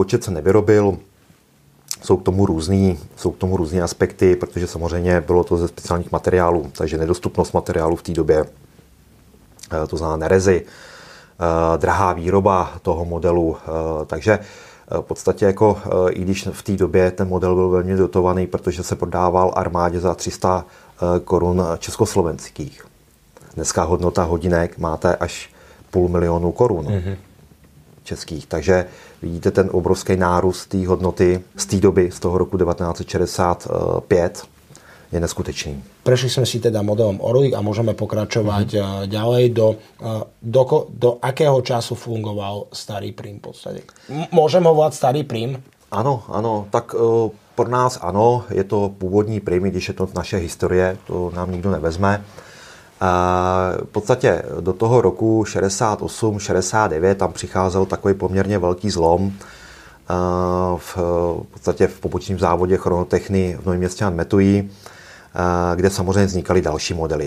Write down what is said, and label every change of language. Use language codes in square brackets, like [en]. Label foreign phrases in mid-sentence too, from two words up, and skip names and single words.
[cs] Větší počet se nevyrobil. Jsou k tomu různý aspekty, protože samozřejmě bylo to ze speciálních materiálů, takže nedostupnost materiálů v té době, to znamená nerezy, drahá výroba toho modelu, takže v podstatě jako, i když v té době ten model byl velmi dotovaný, protože se prodával armádě za 300 korun československých. Dneska hodnota hodinek máte až 500 000 korun českých, takže vidíte ten obrovský nárůst té hodnoty z té doby, z toho roku 1965, je neskutečný. [sk] Prešli sme si teda modelom Orlik a môžeme pokračovať ďalej. Do akého času fungoval starý Prim v podstate? Môžem ho volať starý Prim? [cs] Ano, tak pro nás ano, je to původní Prim, když je to naše historie, to nám nikdo nevezme. V podstatě do toho roku 68, 69 tam přicházel takový poměrně velký zlom v podstatě v pobočním závodě Chronotechny v Novém Městě nad Metují, kde samozřejmě vznikaly další modely.